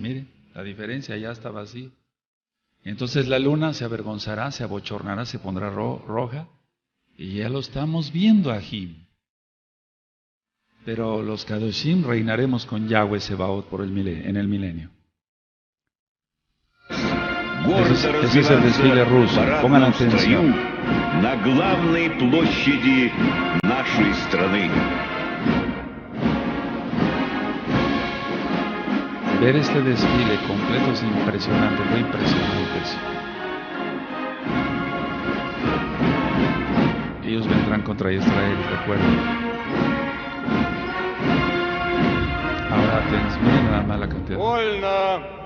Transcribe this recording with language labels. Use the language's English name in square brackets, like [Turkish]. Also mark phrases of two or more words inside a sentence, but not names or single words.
[Spanish] Miren, la diferencia, ya está vacío. Entonces la luna se avergonzará, se abochornará, se pondrá roja. Y ya lo estamos viendo, Ahim. Pero los Kadoshim reinaremos con Yahweh Sebaot en el milenio. Ese es el desfile ruso. Pongan atención. [Russian] На главной площади нашей страны. [Spanish] Ver este desfile completo es impresionante, muy impresionante. Ellos vendrán contra Israel, recuerden. Ahora miren nada más la cantidad.